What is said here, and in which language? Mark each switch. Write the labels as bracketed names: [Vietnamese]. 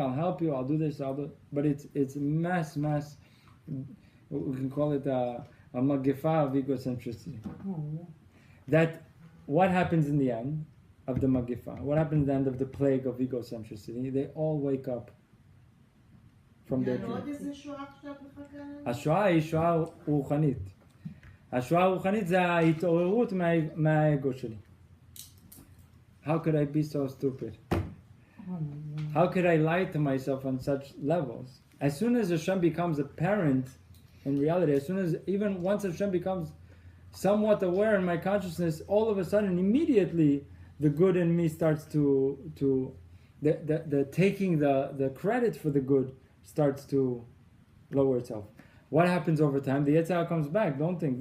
[English] I'll help you. I'll do this. But it's mass. We can call it a magifa of egocentricity. That what happens in the end of the magifa? What happens at the end of the plague of egocentricity? They all wake up from their [Hebrew] עוד [English] dreams. [Hebrew] איזה שואה עכשיו מחכה לנו? השואה היא שואה רוחנית. השואה הרוחנית זה ההתעוררות מהאגו שלי. [English] How could I be so stupid? How could I lie to myself on such levels? As soon as Hashem becomes apparent in reality, as soon as, even once Hashem becomes somewhat aware in my consciousness, all of a sudden, immediately, the good in me starts the taking the credit for the good starts to lower itself. What happens over time? The Yetzer Hara comes back. Don't think.